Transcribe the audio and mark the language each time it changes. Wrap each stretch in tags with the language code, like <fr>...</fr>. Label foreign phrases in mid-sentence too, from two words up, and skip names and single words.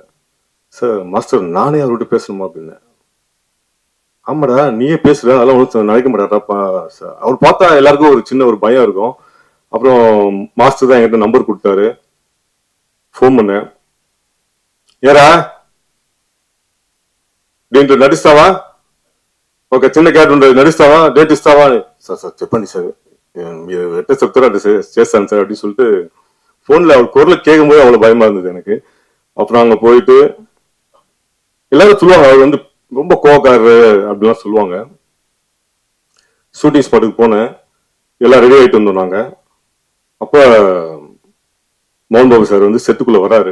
<ta>சார் மாஸ்டர் நானே அவர்கிட்ட பேசணுமா அப்படின்னேன். ஆமாடா நீயே பேசுற, அதெல்லாம் ஒன்றும் நினைக்க மாட்டாரா. அவர் பார்த்தா எல்லாருக்கும் ஒரு சின்ன ஒரு பயம் இருக்கும். அப்புறம் மாஸ்டர் தான் என்கிட்ட நம்பர் கொடுத்தாரு. ஃபோன் பண்ணேன்.</ta> <te>ஏரா దీంట్లో నటిస్తావా, ఒక చిన్న క్యారెక్టర్ ఉంటుంది, నటిస్తావా, డేట్ ఇస్తావా అని. సార్ సార్ చెప్పండి సార్, మీరు ఎట్లా చెప్తారో అది చేస్తాను సార్</te> <ta>அப்படின்னு சொல்லிட்டு போன்ல அவள் குரலை கேட்கும் போது அவ்வளவு பயமா இருந்தது எனக்கு. அப்புறம் அங்க போயிட்டு எல்லாரும் சொல்லுவாங்க அவர் வந்து ரொம்ப கோவக்காரரு அப்படிலாம் சொல்லுவாங்க. ஷூட்டிங் ஸ்பாட்டுக்கு போனேன், எல்லாம் ரெடி ஆயிட்டு வந்தோம் நாங்க. அப்ப மோகன் பாபு சார் வந்து செட்டுக்குள்ள வராரு.</ta>